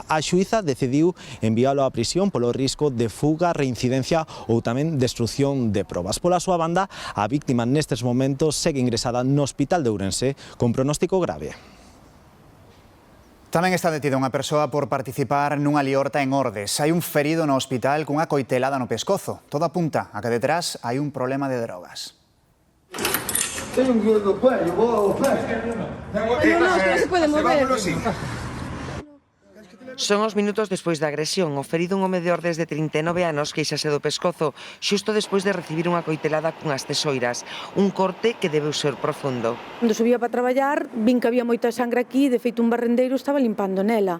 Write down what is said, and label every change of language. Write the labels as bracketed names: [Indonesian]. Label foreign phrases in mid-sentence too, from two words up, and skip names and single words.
[Galician] A xuíza decidiu enviálo á prisión polo risco de fuga, reincidencia ou tamén destrucción de probas. Pola súa banda, a víctima nestes momentos segue ingresada no hospital de Ourense con pronóstico grave. Tamén está detida unha persoa por participar nunha liorta en Ordes. Hai un ferido no hospital cunha coitelada no pescozo. Todo apunta a que detrás hai un problema de drogas. [Spanish] Tengo un miedo do cuello, vos, no se puede mover. [Galician] Son os minutos despois da agresión. O ferido un home de Ordes de 39 anos queixase do pescozo xusto despois de recibir unha coitelada cunhas tesoiras. Un corte que debeu ser profundo. Cando subía para traballar, vin que había moita sangre aquí, de feito un barrendeiro estaba limpando nela.